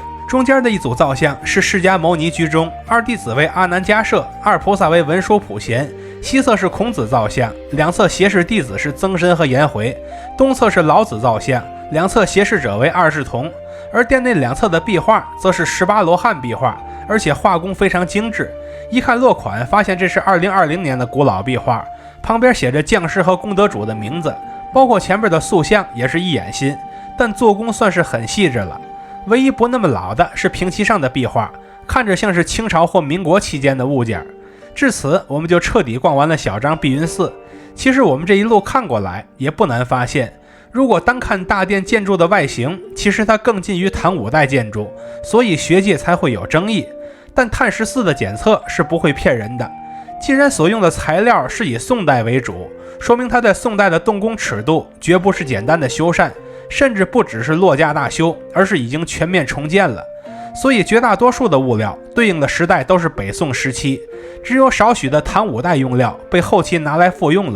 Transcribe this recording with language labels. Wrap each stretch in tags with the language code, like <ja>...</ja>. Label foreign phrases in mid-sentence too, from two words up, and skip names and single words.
<zh>中間的一組造像是釋迦牟尼居中，二弟子為阿難迦葉，二菩薩為文殊普賢，西側是孔子造像，兩側斜視弟子是曾參和顏回，東側是老子造像，兩側斜視者為二世同。而殿內兩側的壁畫則是18羅漢壁畫，而且畫工非常精致，一看落款發現這是2020年的古老壁畫，旁邊寫着匠師和功德主的名字，包括前面的塑像也是一眼新，但做工算是很細緻了。唯一不那麼老的是平旗上的壁畫，看着像是清朝或民國期间的物件。至此我們就徹底逛完了小張碧雲寺。其實我們這一路看過來也不難發現，如果單看大殿建築的外形，其實它更近於唐5代建築，所以學界才會有爭議。但碳14的檢測是不會騙人的，既然所用的材料是以宋代為主，說明它在宋代的動工尺度絕不是簡單的修繕，甚至不只是落架大修，而是已經全面重建了。所以絕大多數的物料對應的時代都是北宋时期，只有少許的唐5代用料被後期拿來復用了。</zh>